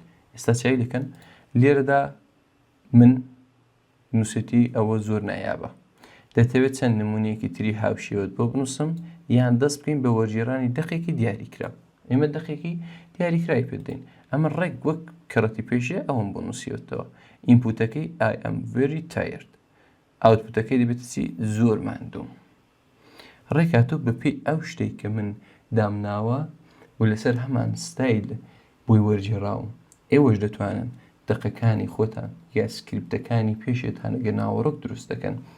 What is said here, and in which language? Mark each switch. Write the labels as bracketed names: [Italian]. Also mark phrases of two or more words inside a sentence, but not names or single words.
[Central Kurdish] ئێستا چای دەکەن لێرەدا من نووسەتی ئەوە زۆر نایابە، دەتەوێت چەند نمونەیەکی تری هاوشێوەت بۆ بنووسم یان دەست بکەین بە وەرگێڕانی دەقێکی دیاریکرا. ئێمە دەقێکی دیاریکرای پێدەین. ئەمە ڕێک وەک کەڕەتی پێشێ ئەوم بۆ نووسیوەتەوە. [English] ئینپوتەکەی I am very tired، [Central Kurdish] ئاوتپوتەکەی دەبێت چی؟ زۆر ماندووم. ڕێکاتۆ بەپێی ئەو شتێک کە من دامناوە و لەسەر هەمان ستایل بۆی وەرگێڕاوم ئێوەش دەتوانن دەقەکانی خۆتان یا سکریپتەکانی پێشێتان گە ناوەڕۆک دروست دەکەن،